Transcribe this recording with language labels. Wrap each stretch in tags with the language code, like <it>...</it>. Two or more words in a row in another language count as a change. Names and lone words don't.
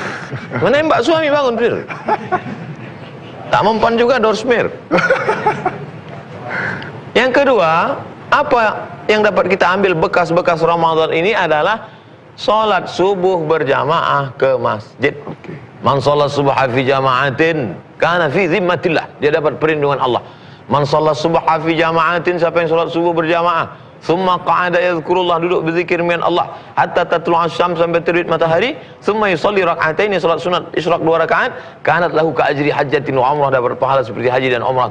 <id>Menembak suami bangun tidur. Tak mempan juga doorsmear. Yang kedua, apa yang dapat kita ambil bekas-bekas Ramadan ini adalah sholat subuh berjamaah ke masjid.</id> <ar>Man sholat subha fi jama'atin kana fi zimmatillah,</ar> <id>dia dapat perlindungan Allah.</id> <ar>Man sholat subha fi jama'atin,</ar> <id>siapa yang sholat subuh berjamaah,</id> <ar>thumma qa'ada yadhkurullah,</ar> <id>duduk berzikir dengan Allah</id> <ar>hatta tatlu'a syams,</ar> <id>sampai terbit matahari,</id> <ar>thumma yusalli rak'ataini,</ar> <id>salat sunat isyraq 2 rakaat,</id> <ar>kanat lahu ka ajri hajjatin wa umrah,</ar> <id>dapat pahala seperti haji dan umrah.</id>